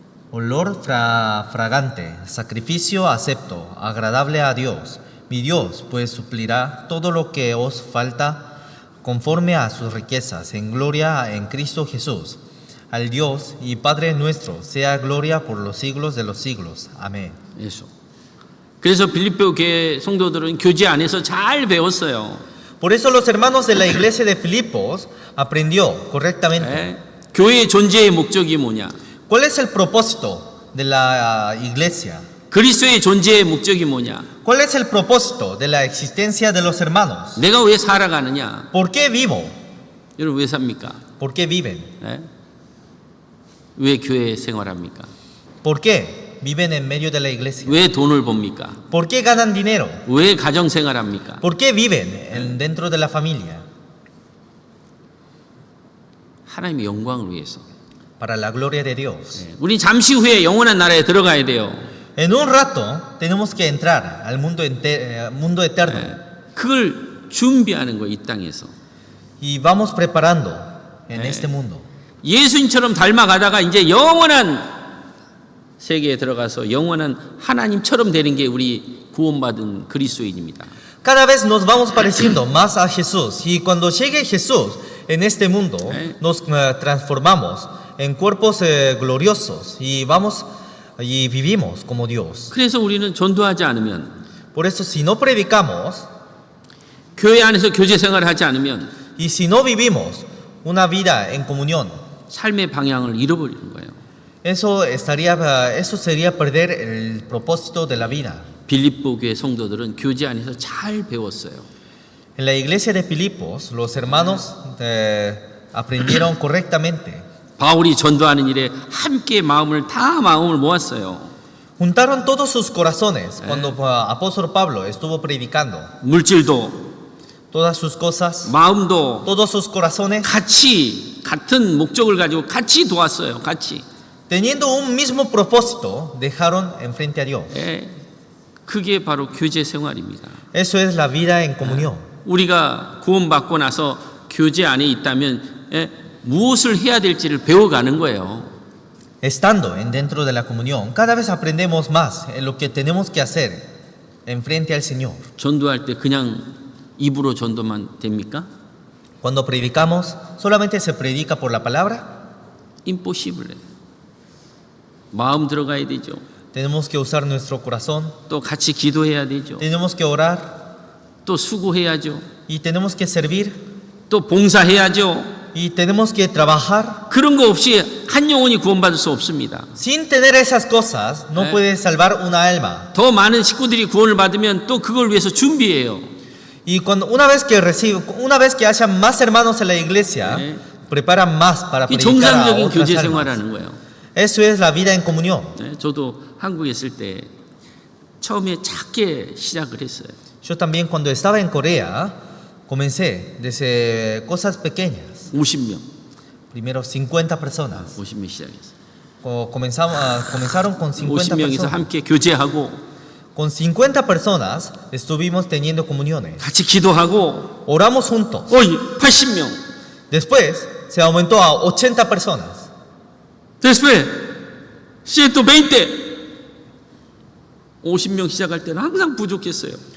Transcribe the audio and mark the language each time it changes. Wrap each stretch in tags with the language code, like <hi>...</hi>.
<es>Olor fragante, sacrificio acepto, agradable a Dios. Mi Dios pues suplirá todo lo que os falta conforme a sus riquezas en gloria en Cristo Jesús. Al Dios y Padre nuestro sea gloria por los siglos de los siglos. Amén.</es> <ko>예수. 그래서 빌립보 교회 성도들은 교제 안에서 잘 배웠어요.</ko> <es>Por eso los hermanos de la iglesia de Filipos aprendió correctamente.</es> <ko>예? 교회의 존재의 목적이 뭐냐?</ko> <es>¿Cuál es el propósito de la iglesia?</es> <ko>그리스도의 존재의 목적이 뭐냐?</ko> <es>¿Cuál es el propósito de la existencia de los hermanos?</es> <ko>내가 왜 살아가느냐?</ko> <es>¿Por qué vivo?</es> <ko>여러분 왜 삽니까?</ko> <es>¿Por qué viven?</es> <ko>예? 왜 교회 생활합니까?</ko> <es>¿Por qué viven en medio de la iglesia?</es> <ko>왜 돈을 법니까?</ko> <es>¿Por qué ganan dinero?</es> <ko>왜 가정 생활합니까?</ko> <es>¿Por qué viven dentro de la familia?</es> <ko>하나님의 영광을 위해서.</ko> <es>Para la gloria de Dios.</es> <ko>예. 우리 잠시 후에 영원한 나라에 들어가야 돼요.</ko> <es>En un rato tenemos que entrar al mundo eterno</es> <ko>예. 그걸 준비하는 거예요, 이 땅에서.</ko> <es>y vamos preparando en este mundo.</es> <ko>예수님처럼 닮아가다가 이제 영원한 세계에 들어가서 영원한 하나님처럼 되는 게 우리 구원받은 그리스도인입니다.</ko> <es>Cada vez nos vamos pareciendo más a Jesús y cuando llegue Jesús en este mundo nos transformamos en cuerpos gloriosos y vamos y vivimos como Dios.</es> <ko>그래서 우리는 전도하지 않으면,</ko> <es>Por eso si no predicamos</es> <ko>교회 안에서 교제 생활을 하지 않으면</ko> <es>y si no vivimos una vida en comunión,</es> <ko>삶의 방향을 잃어버리는 거예요.</ko> <es>eso sería perder el propósito de la vida.</es> <ko>빌립보 교회 성도들은 교제 안에서 잘 배웠어요.</ko> <es>En la iglesia de Filipos, los hermanos aprendieron correctamente.</es> <ko>바울이 전도하는 일에 함께 마음을 모았어요.</ko> <es>Juntaron todos sus corazones cuando apóstol Pablo estuvo predicando.</es> <ko>물질도</ko> <es>Todas sus cosas,</es> <ko>마음도</ko> <es>todos sus corazones,</es> <ko>같은 목적을 가지고 같이 도왔어요. 같이.</ko> <es>teniendo un mismo propósito, dejaron enfrente a Dios.</es> <ko>예, 그게 바로 교제 생활입니다.</ko> <es>Eso es la vida en comunión.</es> <ko>우리가 구원받고 나서 교제 안에 있다면 무엇을 해야 될지를 배워가는 거예요.</ko> <es>Estando dentro de la comunión, cada vez aprendemos más en lo que tenemos que hacer enfrente al Señor.</es> <ko>전도할 때 그냥 입으로 전도만 됩니까?</ko> <es>Cuando predicamos, ¿solamente se predica por la palabra?</es> <ko>impossible. 마음 들어가야 되죠.</ko> <es>Tenemos que usar nuestro corazón,</es> <ko>또 같이 기도해야 되죠.</ko> <es>tenemos que orar</es> <ko>또 수고해야죠.</ko> <es>y tenemos que servir</es> <ko>또 봉사해야죠.</ko> <es>y tenemos que trabajar.</es> <ko>그런 거 없이 한 영혼이 구원받을 수 없습니다.</ko> <es>Sin tener esas cosas, no puedes salvar una alma.</es> <ko>더 많은 식구들이 구원을 받으면 또 그걸 위해서 준비해요.</ko> <es>Y una vez que haya más hermanos en la iglesia, preparan más para</es> <ko>이</ko> <es>predicar a</es> <ko>정상적인</ko> <es>otras</es> <ko>교제</ko> <es>almas.</es> <ko>생활하는 거예요.</ko> <es>Eso es la vida en comunión.</es> <ko>저도 한국에 있을 때 처음에 작게 시작을 했어요.</ko> <es>Yo también cuando estaba en Corea, comencé desde cosas pequeñas.</es> <ko>50명.</ko> <es>Primero 50 personas.</es> <ko>50명 시작했어요.</ko> <es>Comenzaron con 50</es> <ko>50명이서</ko> <es>personas.</es> <ko>함께 교제하고</ko> <es>Con 50 personas estuvimos teniendo comuniones.</es> <ko>같이 기도하고</ko> <es>Oramos juntos.</es> <ko>80명.</ko> <es>Después se aumentó a 80 personas. Después 120.</es> <ko>50명 시작할 때는 항상 부족했어요.</ko>